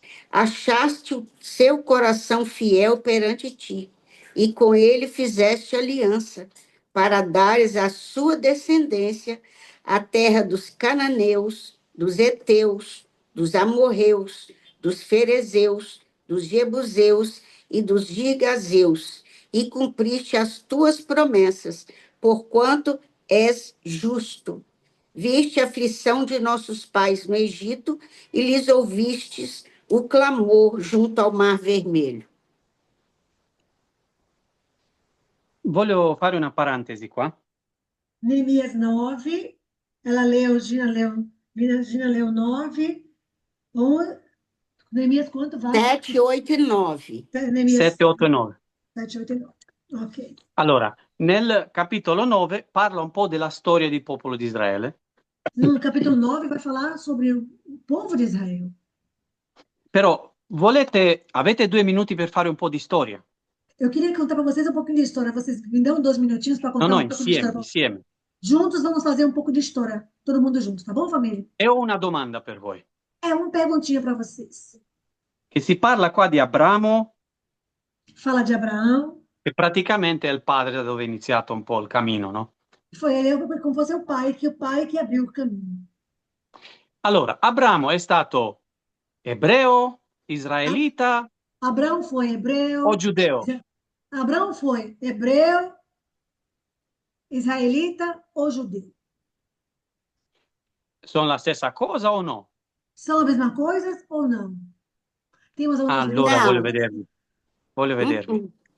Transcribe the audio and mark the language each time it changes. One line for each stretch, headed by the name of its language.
Portuguese: Achaste o seu coração fiel perante ti, e com ele fizeste aliança, para dares à sua descendência a terra dos cananeus, dos heteus, dos amorreus, dos ferezeus, dos jebuseus e dos girgazeus, e cumpriste as tuas promessas, porquanto és justo. Viste a aflição de nossos pais no Egito e lhes ouvistes o clamor junto ao Mar Vermelho.
Italian: Voglio fare una parentesi qua.
Portuguese: Neemias 9, Gina leu 9, Neemias quanto, Vassi? 7, 8 e 9. Neemias 7, 8 e 9. 7, 8 e 9. Ok.
Italian: Allora, nel capitolo 9 parla un po' della storia del popolo di Israele,
Portuguese: No capítulo 9 vai falar sobre o povo de Israel.
Italian: però avete 2 minuti per fare un po' di storia?
Portuguese: Eu queria contar para vocês um pouquinho de história. Vocês me dão 2 minutinhos para
Italian: No,
Portuguese: contar um pouco de história.
Italian: insieme.
Portuguese: Juntos vamos fazer um pouco de história. Todo mundo junto, tá bom, família?
Italian: E ho una domanda per voi.
Portuguese: É uma perguntinha para vocês.
Italian: Che si parla qua di Abramo,
Portuguese: Fala de Abraão.
Italian: che praticamente è il padre da dove è iniziato un po' il cammino, no?
Portuguese: Foi ele como fosse o pai que abriu o caminho.
Italian: Allora, Abramo è stato ebreo, israelita
Portuguese: Abraão foi hebreu.
Italian: o giudeo?
Portuguese: Abraão foi hebreu, israelita ou judeu?
Italian: Sono la stessa cosa o no?
Portuguese: São a mesma coisa ou não? Temos algumas
Italian: Allora,
Portuguese: Não.
Italian: voglio vederli. Voglio vederli.